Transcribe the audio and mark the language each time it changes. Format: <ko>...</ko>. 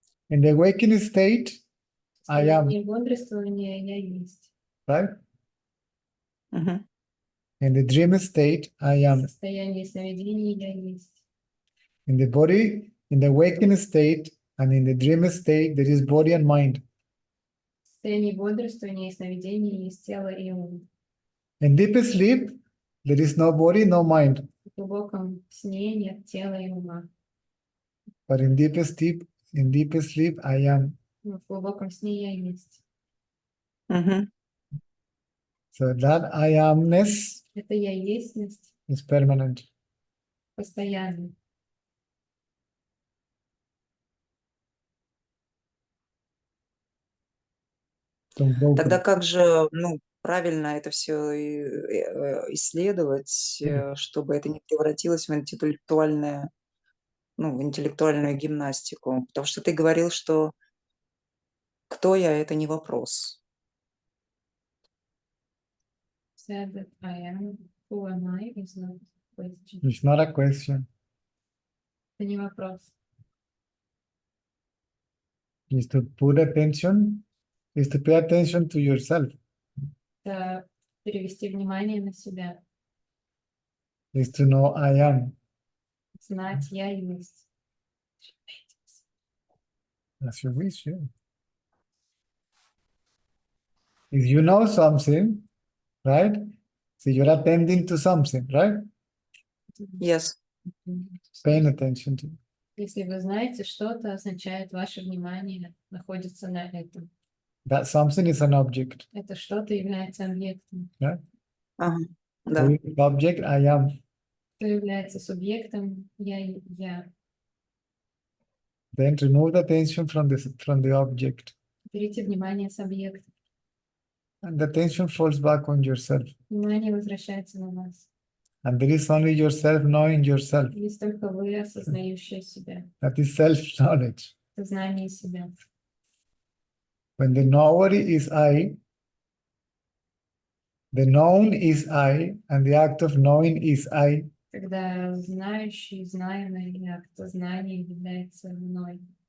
<en>In the awakening state, I am,</en> <ru>Состояние бодрствования я есть.</ru> <en>right? Мгм. In the dream state, I am.</en> <ru>Состояние сновидений я есть.</ru> <en>In the body, in the awakening state, and in the dream state, there is body and mind.</en> <ru>В состоянии бодрствования и сновидений есть тело и ум.</ru> <en>In deep sleep, there is no body, no mind.</en> <ru>В глубоком сне нет тела и ума.</ru> <en>But in deep sleep, I am.</en> <ru>Но в глубоком сне я есть. Мгм.</ru> <en>So that I amness</en> <ru>Это я естьность</ru> <en>is permanent.</en> <ru>постоянно.</ru> <en>Unbroken.</en> <ru>Тогда как же, ну, правильно это все исследовать, чтобы это не превратилось в интеллектуальное, в интеллектуальную гимнастику. Потому что ты говорил, что кто я — это не вопрос.</ru> <en>Said that I am, who am I is not question. It's not a question.</en> <ru>Это не вопрос.</ru> <en>Is to put attention, is to pay attention to yourself.</en> <ru>Это перевести внимание на себя.</ru> <en>Is to know I am.</en> <ru>Знать я есть.</ru> <en>As you wish, yeah. If you know something, right? So you're attending to something, right? Yes. Paying attention to.</en> <ru>Если вы знаете что-то, означает, ваше внимание находится на этом.</ru> <en>That something is an object.</en> <ru>Это что-то является объектом. Ага, да.</ru> <en>Who is the object? I am.</en> <ru>Кто является субъектом? Я.</ru> <en>Then remove the attention from the object.</en> <ru>Берите внимание с объекта.</ru> <en>And the attention falls back on yourself.</en> <ru>Внимание возвращается на вас.</ru> <en>And there is only yourself knowing yourself.</en> <ru>Есть только вы, осознающие себя.</ru> <en>That is self-knowledge.</en> <ru>Сознание себя.</ru> <en>When the knower is I, the known is I, and the act of knowing is I,</en> <ru>Когда знающий, знаемый акт знания является мной.</ru>